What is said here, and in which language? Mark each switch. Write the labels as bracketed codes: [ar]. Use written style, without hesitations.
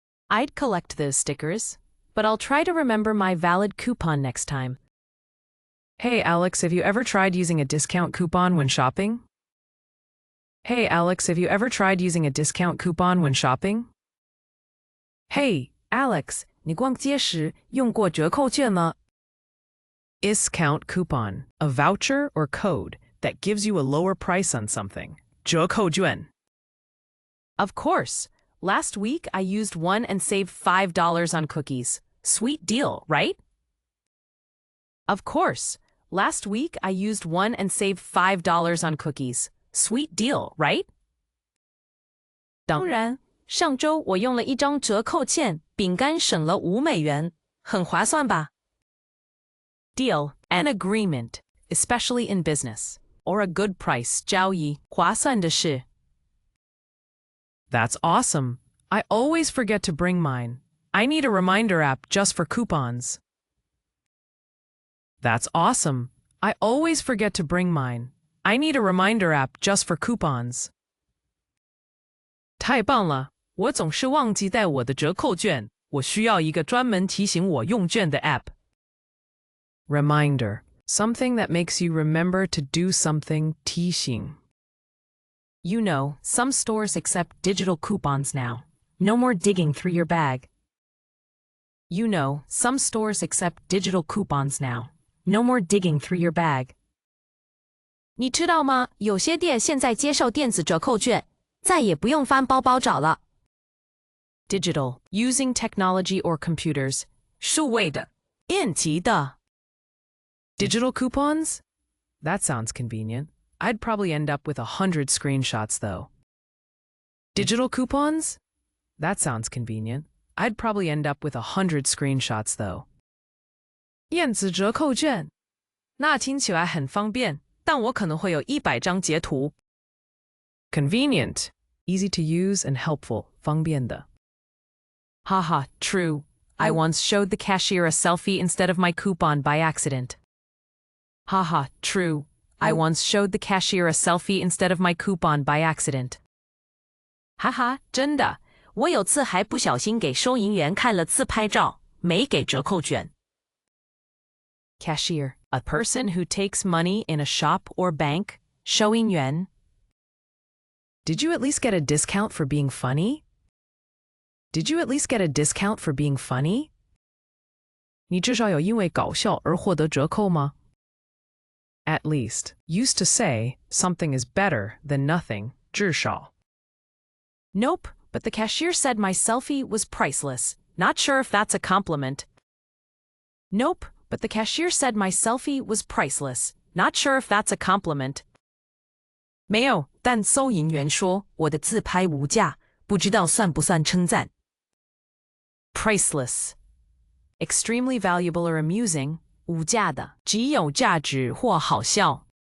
[en] I'd collect those stickers, but I'll try to remember my valid coupon next time. Hey, Alex, have you ever tried using a discount coupon when shopping? Hey, Alex, have you ever tried using a discount coupon when shopping? [zh] Hey, Alex, 你逛街时用过折扣券吗? [en] Discount coupon, a voucher or code that gives you a lower price on something. [zh] 折扣券. [en] Of course. Last week, I used one and saved $5 on cookies. Sweet deal, right? Of course. Last week, I used one and saved $5 on cookies. Sweet deal, right? [zh] 当然，上周我用了一张折扣券，饼干省了$5，很划算吧? [en] Deal, an agreement, especially in business, or a good price, [zh] 交易，划算的事. [en] That's awesome. I always forget to bring mine. I need a reminder app just for coupons. That's awesome. I always forget to bring mine. I need a reminder app just for coupons. [zh] 太棒了，我总是忘记带我的折扣券，我需要一个专门提醒我用券的 app. [en] Reminder, something that makes you remember to do something, [zh] 提醒. [en] You know, some stores accept digital coupons now. No more digging through your bag. You know, some stores accept digital coupons now. No more digging through your bag. [zh] 你知道吗？有些店现在接受电子折扣券，再也不用翻包包找了。 [en] Digital, using technology or computers. [zh] 数位的，电子的。 [en] Digital coupons? That sounds convenient. I'd probably end up with 100 screenshots, though. Digital coupons? That sounds convenient. I'd probably end up with 100 screenshots, though. [zh] 电子折扣券，那听起来很方便，但我可能会有100张截图。 [en] Convenient, easy to use and helpful, [zh] 方便的。 [en] Haha, true. I once showed the cashier a selfie instead of my coupon by accident. Haha, true. I once showed the cashier a selfie instead of my coupon by accident. [zh] 哈哈，真的，我有次还不小心给收银员看了自拍照，没给折扣券。 [en] Cashier, a person who takes money in a shop or bank. [zh] 收银员. [en] Did you at least get a discount for being funny? Did you at least get a discount for being funny? [zh] 你至少有因为搞笑而获得折扣吗? [en] At least, used to say, something is better than nothing, [zh] 至少. [en] Nope, but the cashier said my selfie was priceless. Not sure if that's a compliment. Nope, but the cashier said my selfie was priceless. Not sure if that's a compliment. [zh] 没有，但收银员说我的自拍无价，不知道算不算称赞。 [en] Priceless. Extremely valuable or amusing. [zh] 无价的，极有价值或好笑。